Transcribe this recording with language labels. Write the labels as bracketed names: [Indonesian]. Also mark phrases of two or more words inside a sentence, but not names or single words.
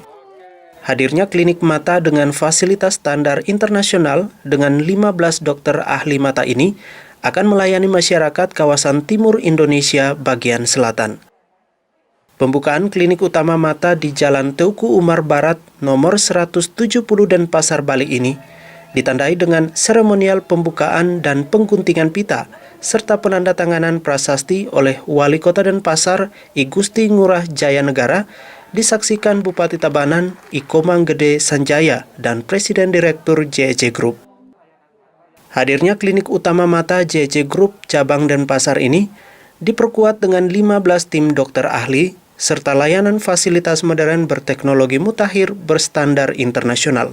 [Indonesian] Hadirnya klinik mata dengan fasilitas standar internasional dengan 15 dokter ahli mata ini akan melayani masyarakat kawasan timur Indonesia bagian selatan. Pembukaan klinik utama mata di Jalan Teuku Umar Barat nomor 170 Denpasar, Bali ini ditandai dengan seremonial pembukaan dan pengguntingan pita serta penandatanganan prasasti oleh Wali Kota Denpasar I Gusti Ngurah Jaya Negara, disaksikan Bupati Tabanan I Komang Gede Sanjaya dan Presiden Direktur JEC Group. Hadirnya klinik utama mata JEC Group cabang Denpasar ini diperkuat dengan 15 tim dokter ahli serta layanan fasilitas modern berteknologi mutakhir berstandar internasional.